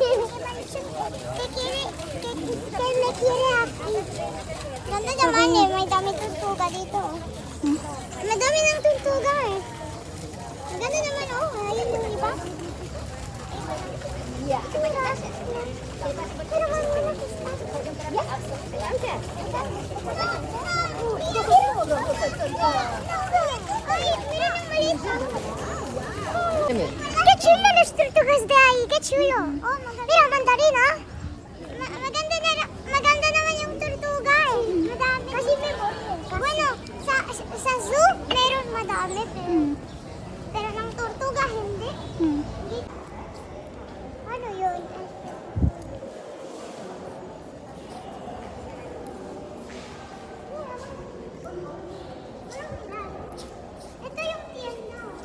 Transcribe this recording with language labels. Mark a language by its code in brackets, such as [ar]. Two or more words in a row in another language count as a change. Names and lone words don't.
[tl] Ganda naman eh. May dami tuntuga dito. Madami ng tuntuga eh. Ganda naman oh. Ayun yung iba. Pero muna [es] Qué chulo los tortugas de ahí, qué chulo. Mira, mandarina. [tl] Maganda naman yung tortuga eh. Madami. Kasi may bueno, sa zoo, meron madami. Pero ng tortuga, hindi. Ano yun? Ito yung tienda.